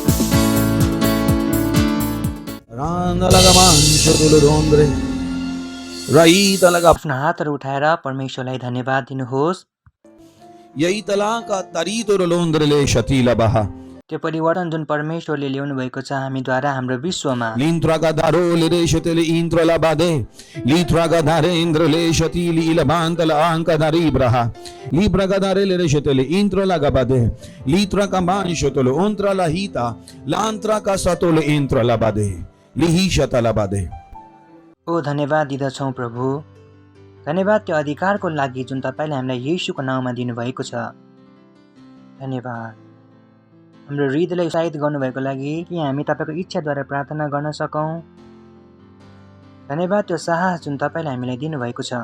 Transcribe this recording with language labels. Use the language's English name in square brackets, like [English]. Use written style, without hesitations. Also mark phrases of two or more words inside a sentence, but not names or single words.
[Nepali] Randa la mancho dolorondre. रईतलग आफ्नो हातहरू उठाएर परमेश्वरलाई धन्यवाद दिनुहोस्। यईतला का तरीतुरलोन्द्रले शतीलबह त्यो परिवर्तन जुन परमेश्वरले ल्याउनु भएको छ हामीद्वारा हाम्रो विश्वमा। लिन्त्रगा दारोले शतिले इन्त्रला बादे लित्रगा दारेन्द्रले शतीली इलबान्तला अंकदारी ब्रहा लिब्रगा दारेले शतिले इन्त्रला गबादे लित्रका मांशतलो उन्त्रला हिता लान्त्रा का सतोले इन्त्रला बादे लिहि शतला बादे। ओ धन्यवाद दिदछौँ प्रभु, धन्यवाद त्यो अधिकारको लागि जुन तपाईँले हामीलाई येशूको नाउँमा दिनुभएको छ। धन्यवाद हाम्रो हृदयलाई उत्साहित गर्नुभएको लागि कि हामी तपाईँको इच्छाद्वारा प्रार्थना गर्न सकौँ। धन्यवाद त्यो साहस जुन तपाईँले हामीलाई दिनुभएको छ।